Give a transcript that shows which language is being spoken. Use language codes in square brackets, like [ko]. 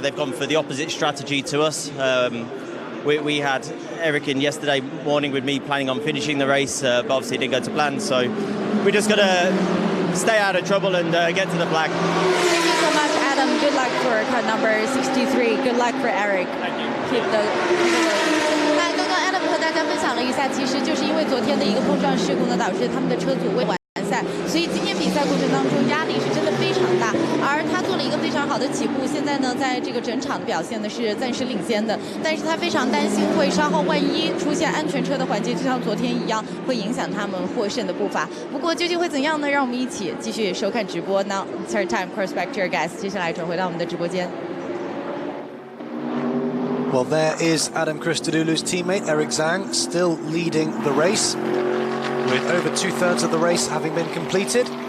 [en] They've gone for the opposite strategy to us. We had Eric in yesterday morning with me planning on finishing the race, but obviously it didn't go to plan, so we just got to stay out of trouble and get to the flag. Thank you so much, Adam. Good luck for car number 63. Good luck for Eric. Thank you. [zh] Keep the 那刚刚 Adam 和大家分享了一下，其实就是因为昨天的一个碰撞事故呢，导致他们的车组未完赛，所以今天比赛过程当中压力是真的非常大。而他做了一个非常好的起步，现在呢，在这个整场的表现呢是暂时领先的，但是他非常担心会稍后万一出现安全车的环节，就像昨天一样，会影响他们获胜的步伐。不过究竟会怎样呢？让我们一起继续收看直播。 [en] Now third time cross back to your guys，接下来转回到我们的直播间。 Well, there is Adam Christodoulou's teammate, Eric Zhang, still leading the race, with over 2/3 of the race having been completed.